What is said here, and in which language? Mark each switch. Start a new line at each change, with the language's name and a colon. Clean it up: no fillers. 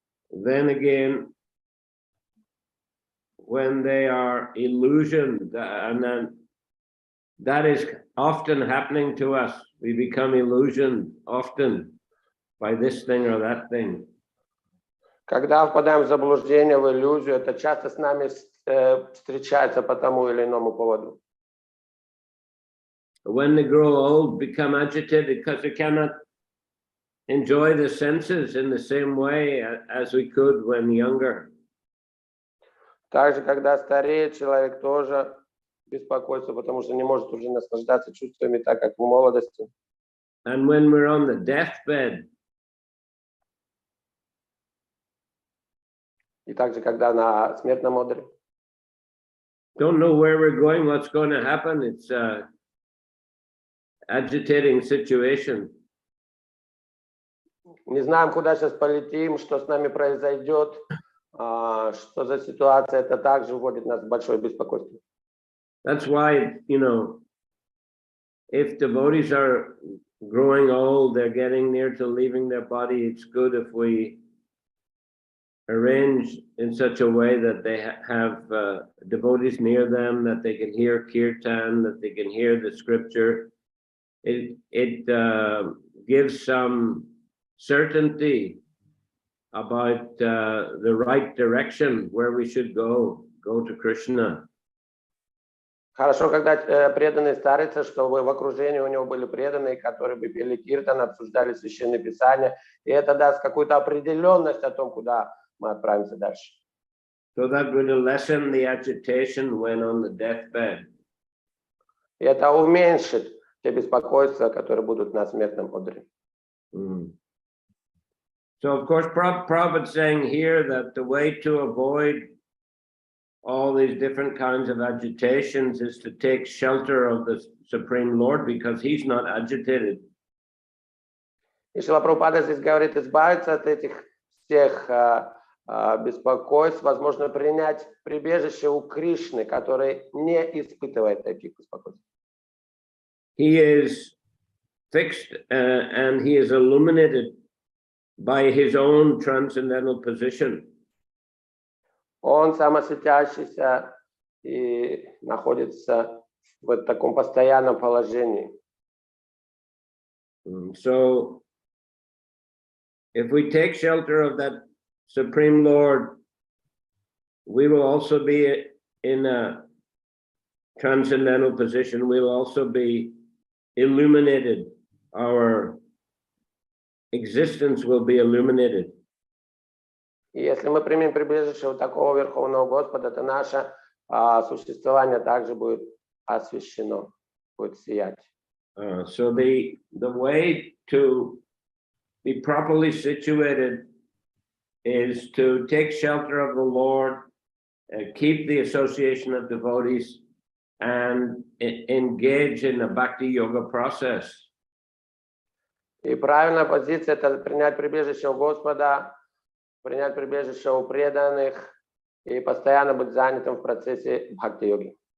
English: Then again, when they are illusioned, and then that is often happening to us. We become illusioned often by this thing or that thing.
Russian: Когда впадаем в заблуждение, в иллюзию, это часто с нами встречается по тому или иному поводу.
English: When they grow old, become agitated because they cannot enjoy the senses in the same way as we could when younger.
Russian: Также, когда стареет, человек тоже беспокоится, потому что не может уже наслаждаться чувствами так, как в молодости.
English: And when we're on the deathbed,
Russian: И также, когда на смертном одре.
English: don't know where we're going, what's going to happen. It's a agitating situation.
Russian: Не знаем, куда сейчас полетим, что с нами произойдет, что за ситуация, это также вводит нас в большое беспокойство.
English: That's why, if devotees are growing old, they're getting near to leaving their body, it's good if we arranged in such a way that they have devotees near them, that they can hear kirtan, that they can hear the scripture. It gives some certainty about the right direction where we should go to Krishna.
Russian: Хорошо, когда преданный старается, чтобы в окружении у него были преданные, которые бы пели киртан, обсуждали священные писания, и это даст какую-то определенность о том, куда мы отправимся дальше.
English: So that will lessen the agitation when on the deathbed.
Russian: И это уменьшит те беспокойства, которые будут на смертном одре.
English: So of course, Prabhupada is saying here that the way to avoid all these different kinds of agitations is to take shelter of the Supreme Lord, because he's not agitated.
Russian: И Шрила Прабхупада здесь говорит, избавиться от этих всех беспокойств, возможно, принять прибежище у Кришны, который не испытывает таких беспокойств.
English: He is fixed and he is illuminated by his own transcendental position.
Russian: Он самосветящийся и находится в таком постоянном положении.
English: So, if we take shelter of that Supreme Lord, we will also be in a transcendental position. We will also be illuminated. Our existence will be illuminated.
Russian: И если мы примем прибежище у такого Верховного Господа, то наше существование также будет освящено, будет сиять.
English: So the way to be properly situated is to take shelter of the Lord, keep the association of devotees, and engage in a bhakti yoga process.
Russian: И правильная позиция – это принять прибежище у Господа, принять прибежище у преданных и постоянно быть занятым в процессе бхакти-йоги.